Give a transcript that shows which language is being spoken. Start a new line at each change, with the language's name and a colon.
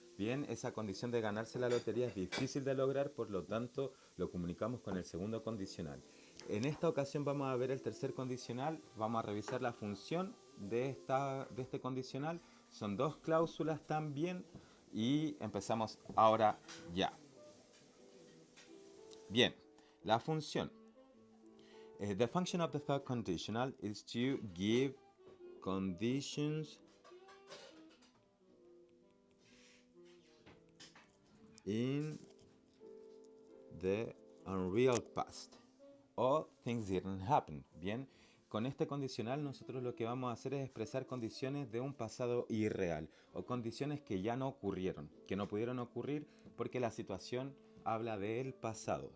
Spanish: Bien, esa condición de ganarse la lotería es difícil de lograr, por lo tanto lo comunicamos con el segundo condicional. En esta ocasión vamos a ver el tercer condicional, vamos a revisar la función de este condicional. Son dos cláusulas también y empezamos ahora ya. Bien, la función.
English: The function of the third conditional is to give conditions in the unreal past o things didn't happen.
Spanish: Bien, con este condicional nosotros lo que vamos a hacer es expresar condiciones de un pasado irreal o condiciones que ya no ocurrieron, que no pudieron ocurrir porque la situación habla del pasado.